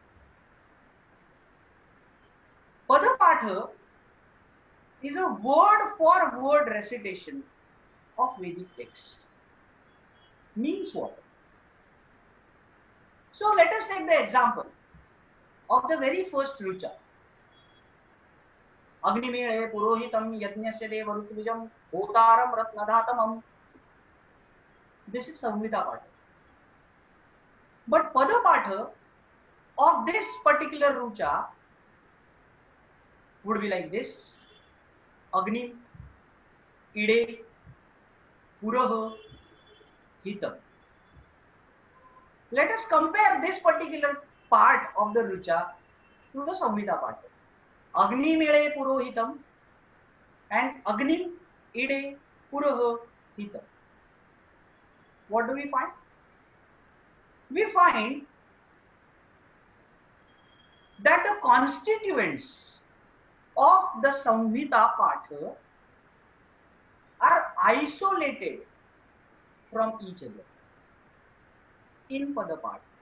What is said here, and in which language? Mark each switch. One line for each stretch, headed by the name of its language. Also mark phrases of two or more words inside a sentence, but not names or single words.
English: Pada Patha is a word-for-word recitation of Vedic text. Means what? So let us take the example of the very first Rucha.
Sanskrit: Agnimire purohitam yajnasya deva rutvijam hotaram ratnadhatamam.
English: This is Samhita Patha. But Pada Patha of this particular Rucha would be like this.
Sanskrit: Agni, Ide, Puraha, Hitam.
English: Let us compare this particular part of the Rucha to the Samhita Patha.
Sanskrit: Agni Mele Purohitam and Agni Ide Puraha Hitam.
English: What do we find? We find that the constituents of the Samhita Patha are isolated from each other in Pada Patha.